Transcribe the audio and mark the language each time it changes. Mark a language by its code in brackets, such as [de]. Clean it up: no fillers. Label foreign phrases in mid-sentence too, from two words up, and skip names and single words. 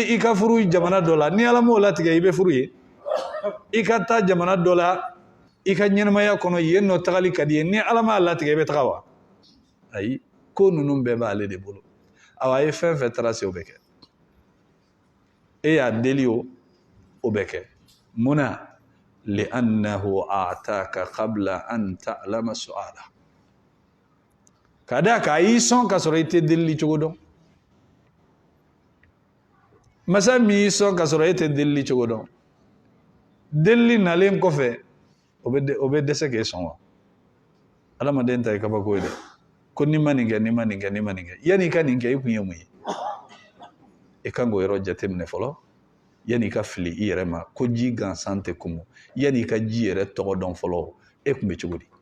[bm] ye i ka furu jamana dɔ la ni ala m'o latigɛ i bɛ furu ye i ka taa jamana dɔ la i ka ɲɛnamaya kɔnɔ yen nɔ tagali ka di ye ni ala m'a latigɛ i bɛ taga wa ayi ko ninnu bɛɛ b'ale de bolo awa a ye fɛn fɛn tracer o bɛ kɛ e y'a deli o bɛ kɛ munna [ar] لأنه أعطاك قبل أن تعلم السؤال [bm] ka d'a kan a y'i sɔn ka sɔrɔ i tɛ delili cogo dɔn masa min y'i sɔn ka sɔrɔ e tɛ delili cogo dɔn delili nalen kɔfɛ o bɛ dɛsɛ k'e sɔn wa adamaden ta ye kabako ye dɛ ko ni ma nin kɛ ni ma nin kɛ ni ma nin kɛ yanni i ka nin kɛ i kun ye mun ye i kan k'o yɔrɔ jateminɛ fɔlɔ yanni i ka fili i yɛrɛ ma ko ji gansan tɛ kumu yanni i ka ji yɛrɛ tɔgɔ dɔn fɔlɔ e kun bɛ cogo di